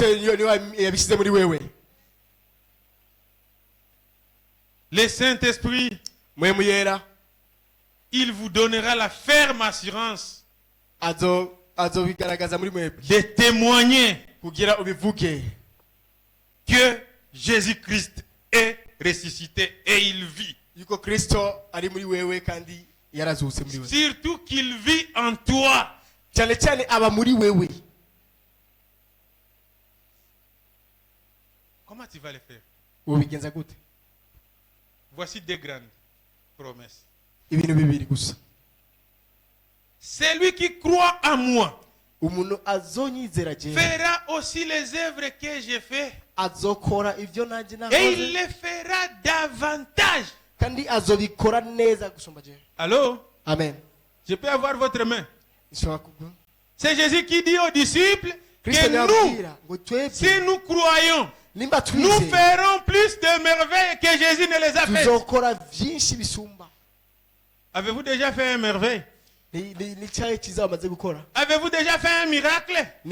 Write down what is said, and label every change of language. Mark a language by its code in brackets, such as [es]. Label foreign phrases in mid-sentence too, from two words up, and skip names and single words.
[fr] Le Saint-Esprit, il vous donnera la ferme assurance de témoigner que Jésus-Christ est ressuscité et il vit. [rn] yarazutse muri wewe. [fr] Surtout qu'il vit en toi. [rn] cyane cyane aba muri wewe. [fr] Comment tu vas le faire? [rn] Ubigenza gute? [fr] Voici deux grandes promesses. [rn] Ibintu bibiri gusa. [fr] Celui qui croit en moi [rn] umuntu azonyizera je [fr] fera aussi les œuvres que j'ai fait. [rn] azokora ivyo nanje [fr] Et il le fera davantage. [rn] kandi azobikora neza gusumba je. [fr] Allô? Amen. Je peux avoir votre main? C'est Jésus qui dit aux disciples que nous, si nous croyons, nous ferons plus de merveilles que Jésus ne les a faites. Avez-vous déjà fait un merveille? Avez-vous déjà fait un miracle?